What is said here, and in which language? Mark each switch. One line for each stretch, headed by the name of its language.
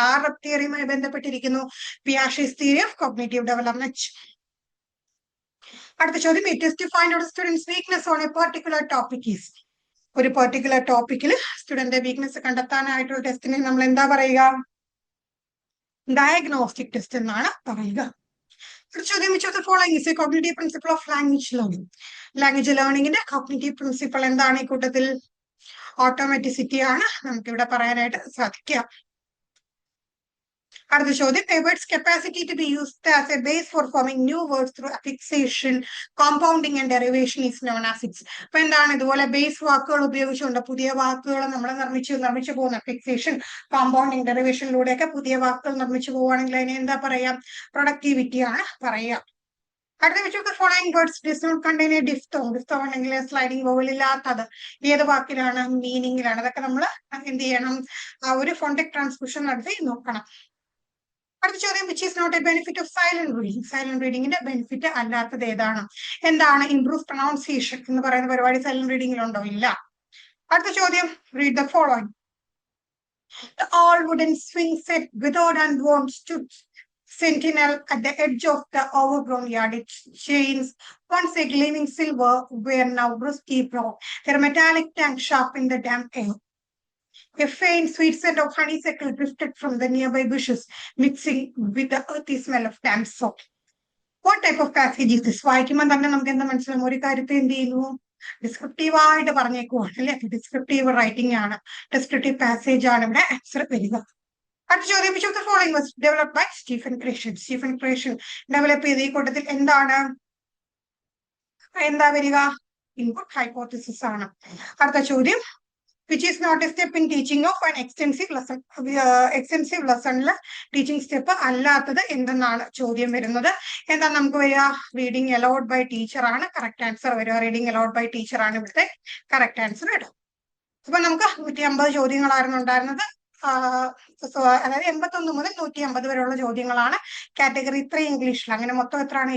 Malayalam: ആറ് തിയറിയുമായി ബന്ധപ്പെട്ടിരിക്കുന്നു?
English: Piaget's theory of cognitive development.
Malayalam: അടുത്ത ചോദ്യം,
English: It is to find out students weakness on a particular topic is.
Malayalam: ഒരു particular ടോപ്പിക്കിൽ സ്റ്റുഡന്റ് വീക്ക്നെസ് കണ്ടെത്താനായിട്ടുള്ള ടെസ്റ്റിനെ നമ്മൾ എന്താ പറയുക? ഡയഗ്നോസ്റ്റിക് ടെസ്റ്റ് എന്നാണ് പറയുക. അടുത്ത ചോദ്യം,
English: which of the following is a cognitive principle of language learning?
Malayalam: Language ലേണിംഗിന്റെ കോഗ്നിറ്റീവ് പ്രിൻസിപ്പിൾ എന്താണ് ഈ കൂട്ടത്തിൽ? ഓട്ടോമാറ്റിസിറ്റി ആണ് നമുക്ക് ഇവിടെ പറയാനായിട്ട് സാധിക്കുക. അടുത്ത ചോദ്യം,
English: a word's capacity to be used as a base for forming new words through affixation, compounding and derivation is known as its.
Malayalam: അപ്പൊ എന്താണ്? ഇതുപോലെ ബേസ് വാക്കുകൾ ഉപയോഗിച്ചുകൊണ്ട് പുതിയ വാക്കുകൾ നമ്മൾ നിർമ്മിച്ചു പോകുന്ന affixation, compounding, derivationiലൂടെയൊക്കെ പുതിയ വാക്കുകൾ നിർമ്മിച്ചു പോവുകയാണെങ്കിൽ അതിനെ എന്താ പറയാ? പ്രൊഡക്ടിവിറ്റി ആണ് പറയുക. അടുത്ത,
English: which of the following words does not contain a diphthong?
Malayalam: diphthong ഉണ്ടെങ്കിൽ സ്ലൈഡിംഗ് വോവൽ ഇല്ലാത്തത് ഏത് വാക്കിലാണ്? മീനിങ്ങിലാണ്. അതൊക്കെ നമ്മൾ എന്ത് ചെയ്യണം? ഒരു ഫോണ്ടിക് ട്രാൻസ്ക്രിപ്ഷൻ നടത്തി നോക്കണം. അടുത്ത ചോദ്യം,
English: which is not a benefit of silent reading?
Malayalam: Silent റീഡിങ്ങിന്റെ benefit അല്ലാത്തത് ഏതാണ്? എന്താണ്? ഇംപ്രൂവ് പ്രൊണൗൺസിയേഷൻ എന്ന് പറയുന്ന പരിപാടി സൈലന്റ് റീഡിങ്ങിലുണ്ടോ? ഇല്ല. അടുത്ത ചോദ്യം,
English: read the following. The all wooden swing set withered and worn stood sentinel at the edge of the overgrown yard. Its chains, once a gleaming silver, were now rusty brown, their metallic tongue sharp in the damp air. A faint sweet scent of honeysuckle drifted from the nearby bushes, mixing with the earthy smell of damp salt. What type of passage is this?
Malayalam: വായിക്കുമ്പോൾ തന്നെ നമുക്ക് എന്താ മനസ്സിലാവും? ഒരു കാര്യത്തെ എന്ത് ചെയ്യുന്നു? ഡിസ്ക്രിപ്റ്റീവായിട്ട് പറഞ്ഞേക്കുവാണ് അല്ലെ. ഡിസ്ക്രിപ്റ്റീവ് റൈറ്റിംഗ് ആണ്, ഡിസ്ക്രിപ്റ്റീവ് പാസേജ് ആണ് ഇവിടെ ആൻസർ വരിക. അടുത്ത ചോദ്യം,
English: which of the following was developed by Stephen Krashen?
Malayalam: Stephen ക്രേഷൻ develop ചെയ്ത ഈ കൂട്ടത്തിൽ എന്താണ്? എന്താ വരിക? ഇൻപുട്ട് ഹൈപ്പോത്തിസിസ് ആണ്. അടുത്ത ചോദ്യം,
English: which is not a step in teaching of an extensive lesson?
Malayalam: Extensive ലെസണില് teaching step അല്ലാത്തത് എന്തെന്നാണ് ചോദ്യം വരുന്നത്. എന്താ നമുക്ക് വരിക? റീഡിംഗ് അലൗഡ് ബൈ ടീച്ചർ ആണ് കറക്റ്റ് ആൻസർ വരിക. റീഡിംഗ് അലൗഡ് ബൈ ടീച്ചർ ആണ് ഇവിടുത്തെ കറക്റ്റ് ആൻസർ ഇടും. അപ്പൊ നമുക്ക് 150 ചോദ്യങ്ങളായിരുന്നു ഉണ്ടായിരുന്നത്. അതായത് 81 മുതൽ 150 വരെയുള്ള ചോദ്യങ്ങളാണ് കാറ്റഗറി 3 ഇംഗ്ലീഷിൽ. അങ്ങനെ മൊത്തം എത്രയാണ്?